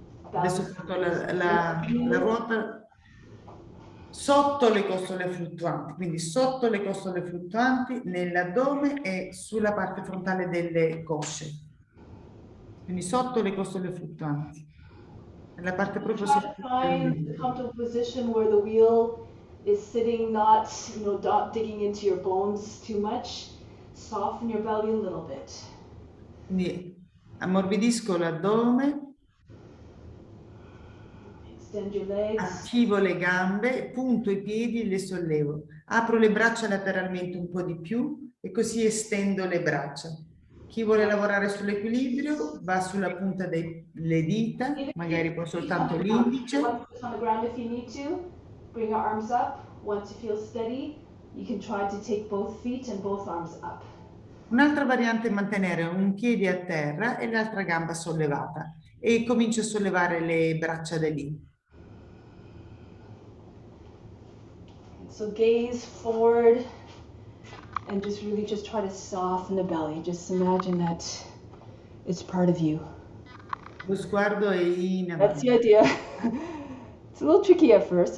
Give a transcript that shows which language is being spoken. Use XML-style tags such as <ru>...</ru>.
<it>Adesso porto la ruota sotto le costole fluttuanti, quindi sotto le costole fluttuanti, nell'addome e sulla parte frontale delle cosce. Quindi sotto le costole fluttuanti. Nella parte proprio</it> <en>try to find a comfortable position where the wheel is sitting, not digging into your bones too much. Soften your belly a little bit.</en> <it>Quindi ammorbidisco l'addome.</it> <en>Extend your legs.</en> <it>Attivo le gambe, punto i piedi e le sollevo. Apro le braccia lateralmente un po' di più e così estendo le braccia. Chi vuole lavorare sull'equilibrio va sulla punta delle dita, magari poi soltanto l'indice.</it> <en>On the ground if you need to. Bring your arms up. Once you feel steady, you can try to take both feet and both arms up.</en> <it>Un'altra variante è mantenere un piede a terra e l'altra gamba sollevata e comincio a sollevare le braccia da lì.</it> <en>So gaze forward and just really just try to soften the belly. Just imagine that it's part of you.</en> <it>Lo sguardo è in avanti.</it> <en>That's the idea. It's a little tricky at first.</en>